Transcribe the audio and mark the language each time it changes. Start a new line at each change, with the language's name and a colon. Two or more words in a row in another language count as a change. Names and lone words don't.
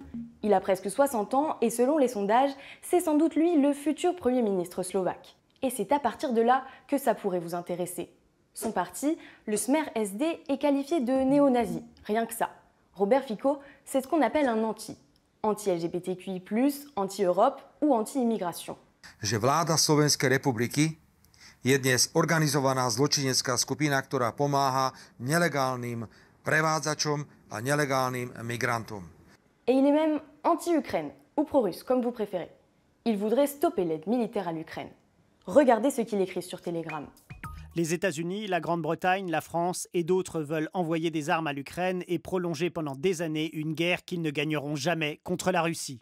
French: Il a presque 60 ans et selon les sondages, c'est sans doute lui le futur Premier ministre slovaque. Et c'est à partir de là que ça pourrait vous intéresser. Son parti, le Smer SD, est qualifié de néo-nazi, rien que ça. Robert Fico, c'est ce qu'on appelle un anti-LGBTQI+, anti-Europe ou anti-immigration.
Slovak: Že vláda Slovenskej republiky je dnes organizovaná zločinecká skupina, ktorá pomáha nelegálnym prevádzačom a nelegálnym migrantom.
French: Et il est même anti-Ukraine, ou pro-russe, comme vous préférez. Il voudrait stopper l'aide militaire à l'Ukraine. Regardez ce qu'il écrit sur Telegram. Les États-Unis, la Grande-Bretagne, la France et d'autres veulent envoyer des armes à l'Ukraine et prolonger pendant des années une guerre qu'ils ne gagneront jamais contre la Russie.